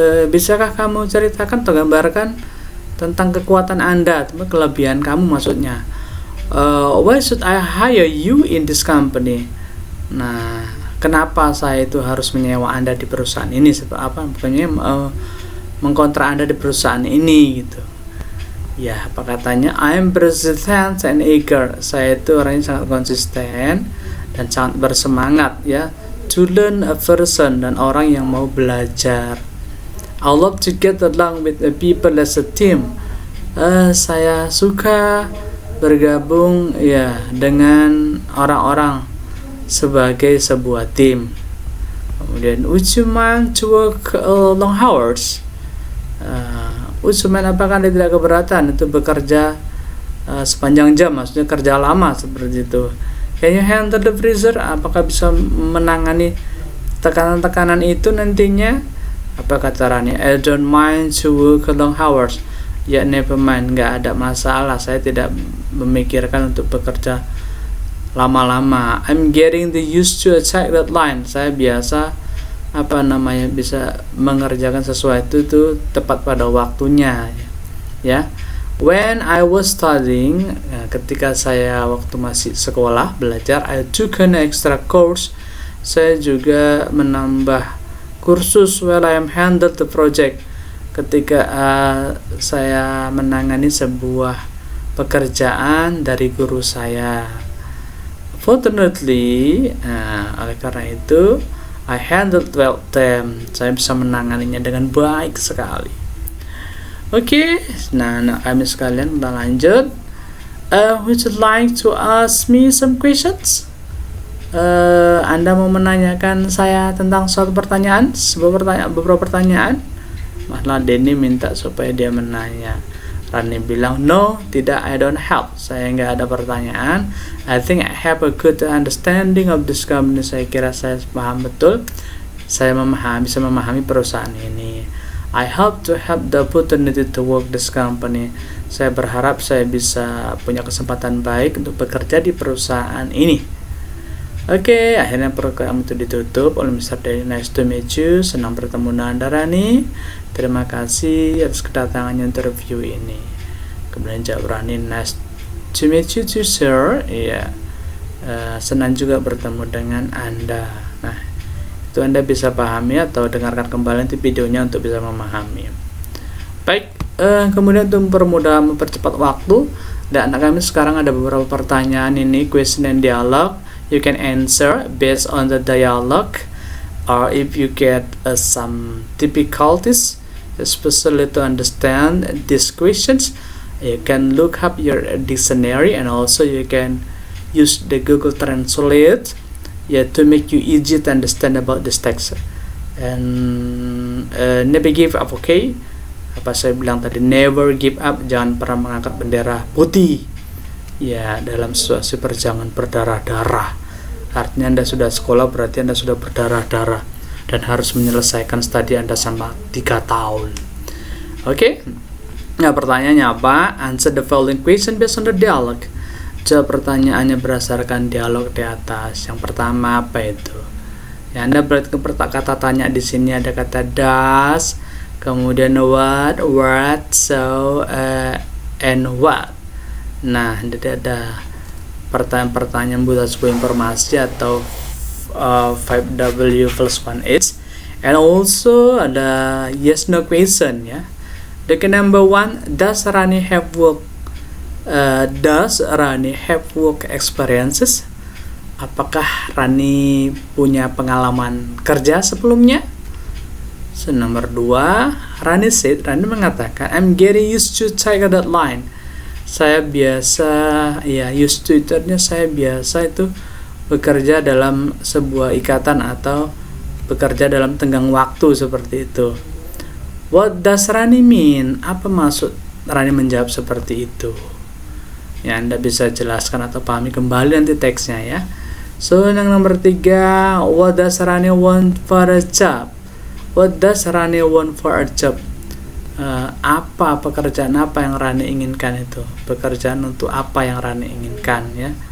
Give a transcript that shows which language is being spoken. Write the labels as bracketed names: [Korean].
[Indonesian] bisakah kamu ceritakan atau gambarkan tentang kekuatan Anda, kelebihan kamu maksudnya. [English] Why should I hire you in this company? [Indonesian] Nah, kenapa saya itu harus menyewa Anda di perusahaan ini? Bukannya mengkontrak Anda di perusahaan ini gitu. Ya, apa katanya? [English] I am persistent and eager. [Indonesian] Saya itu orangnya sangat konsisten dan sangat bersemangat ya. [English] To learn a person, [Indonesian] dan orang yang mau belajar. [English] I love to get along with the people as a team. [Indonesian] Saya suka bergabung ya dengan orang-orang sebagai sebuah tim. Kemudian, [English] would you mind to work long hours? Would you mind, [Indonesian] apakah Anda tidak keberatan itu bekerja sepanjang jam, maksudnya kerja lama seperti itu. [English] Can you handle the pressure? [Indonesian] Apakah bisa menangani tekanan-tekanan itu nantinya? Apa kata Rani? [English] I don't mind to work long hours. [Indonesian] Ya, [English] never mind, [Indonesian] nggak ada masalah. Saya tidak memikirkan untuk bekerja lama-lama. [English] I'm getting the used to a tight deadline. [Indonesian] Saya biasa bisa mengerjakan sesuatu itu tepat pada waktunya. [English] Ya. When I was studying, [Indonesian] ketika saya waktu masih sekolah belajar, [English] I took an extra course. [Indonesian] Saya juga menambah kursus [English] while I am handled the project. [Indonesian] Ketika saya menangani sebuah pekerjaan dari guru saya. [English] Fortunately, [Indonesian] oleh karena itu, [English] I handled well them. [Indonesian] Saya bisa menanganinya dengan baik sekali. Oke, nah kami sekalian udah lanjut. [English] Would you like to ask me some questions? [Indonesian] Anda mau menanyakan saya tentang suatu pertanyaan, beberapa pertanyaan. Malah Denny minta supaya dia menanya. Rani bilang, no, tidak, [English] I don't have. [Indonesian] Saya nggak ada pertanyaan. [English] I think I have a good understanding of this company. [Indonesian] Saya kira saya paham betul. Saya bisa memahami perusahaan ini. [English] I hope to have the opportunity to work this company. [Indonesian] Saya berharap saya bisa punya kesempatan baik untuk bekerja di perusahaan ini. Oke, akhirnya program itu ditutup oleh Mr. Denny. [English] Nice to meet you. [Indonesian] Senang bertemu dengan Anda, Rani. Terima kasih atas kedatangannya untuk review ini. Kemudian jawab Rani, [English] nice to meet you too, sir. [Indonesian] Iya, senang juga bertemu dengan Anda. Nah, itu Anda bisa pahami atau dengarkan kembali nanti videonya untuk bisa memahami. Baik, kemudian untuk mempercepat waktu, dan anak kami sekarang ada beberapa pertanyaan ini, [English] question and dialogue. You can answer based on the dialogue, or if you get some difficulties, especially to understand these questions, you can look up your dictionary, and also you can use the Google Translate to make you easy to understand about this text. And never give up, okay? [Indonesian] Apa saya bilang tadi, [English] never give up, [Indonesian] jangan pernah mengangkat bendera putih ya dalam situasi perjuangan berdarah-darah. Artinya Anda sudah sekolah, berarti Anda sudah berdarah-darah dan harus menyelesaikan studi Anda sama 3 tahun. Oke? Nah, pertanyaannya apa? [English] Answer the following question based on the dialogue. [Indonesian] Jawab pertanyaannya berdasarkan dialog di atas. Yang pertama apa itu? Ya, Anda berarti kata tanya di sini ada kata does, kemudian what, so, and what. Nah, ada pertanyaan-pertanyaan butuh sebuah informasi atau 5W plus 1H, and also ada yes no question ya. [English] The number 1, does Rani have work? Does Rani have work experiences? [Indonesian] Apakah Rani punya pengalaman kerja sebelumnya? So, nomor 2, Rani mengatakan, [English] I'm getting used to tight deadline. [Indonesian] Saya biasa, used to itu artinya saya biasa itu bekerja dalam sebuah ikatan atau bekerja dalam tenggang waktu seperti itu. [English] What does Rani mean? [Indonesian] Apa maksud Rani menjawab seperti itu? Ya, Anda bisa jelaskan atau pahami kembali nanti teksnya ya. So, yang nomor 3, [English] what does Rani want for a job? What does Rani want for a job? [Indonesian] Apa pekerjaan apa yang Rani inginkan itu? Pekerjaan untuk apa yang Rani inginkan ya.